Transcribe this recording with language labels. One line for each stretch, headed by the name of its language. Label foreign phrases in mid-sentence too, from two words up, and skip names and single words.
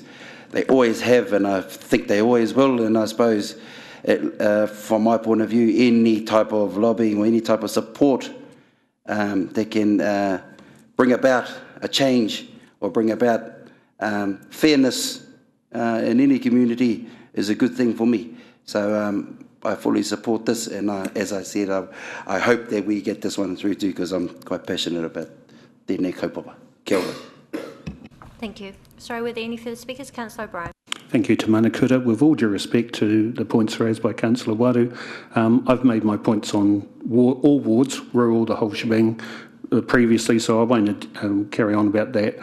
English: They always have, and I think they always will. And I suppose, from my point of view, any type of lobbying or any type of support that can bring about a change or bring about fairness in any community is a good thing for me. So I fully support this, and as I said, I hope that we get this one through too, because I'm quite passionate about
Māori: tēnei kaupapa. Kia ora.
English: Thank you. Sorry, were there any further speakers? Councillor O'Brien. Thank you, Te Manakura. With all due respect to the points raised by Councillor Waru, I've made my points on all wards, rural, the whole shebang, previously, so I won't carry on about that.